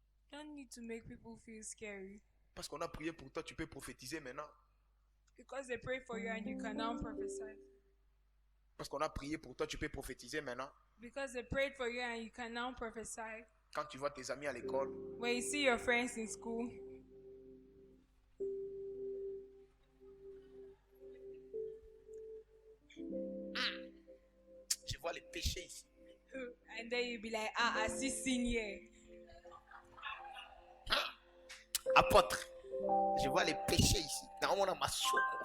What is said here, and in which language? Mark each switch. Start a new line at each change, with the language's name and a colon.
English: Don't need to make people feel scary.
French: Parce qu'on a prié pour toi, tu peux prophétiser maintenant.
English: Because they pray for you and you can now prophesy.
French: Parce qu'on a prié pour toi, tu peux prophétiser maintenant.
English: Because they prayed for you and you can now prophesy.
French: Quand tu vois tes amis à l'école,
English: When you see your friends in school,
French: vois les péchés ici.
English: And then you'll be like, ah, I see sin here.
French: Apôtre, je vois les péchés ici. Normalement, ma soeur.